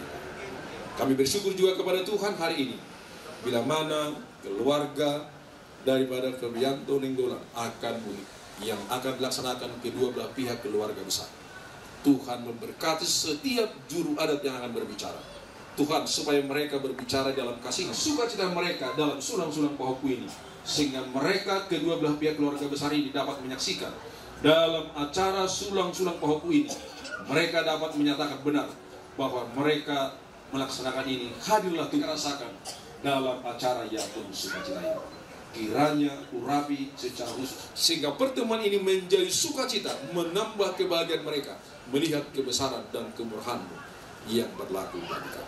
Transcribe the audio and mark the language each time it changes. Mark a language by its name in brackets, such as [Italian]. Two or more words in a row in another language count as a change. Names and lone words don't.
[Indonesian] Kami bersyukur juga kepada Tuhan hari ini, bila mana keluarga daripada Febriando Nenggolan akan pulih, yang akan dilaksanakan kedua belah pihak keluarga besar. Tuhan memberkati setiap juru adat yang akan berbicara. Tuhan, supaya mereka berbicara dalam kasih sukacita mereka dalam sulang-sulang pohoku ini, sehingga mereka kedua belah pihak keluarga besar ini dapat menyaksikan dalam acara sulang-sulang pohoku ini, mereka dapat menyatakan benar bahwa mereka melaksanakan ini. Hadirlah Tuhan rasakan dalam acara yang penuh sukacita ini. Kiranya urapi secara khusus, sehingga pertemuan ini menjadi sukacita, menambah kebahagiaan mereka melihat kebesaran dan kemurahan-Mu yang berlaku bagi kami.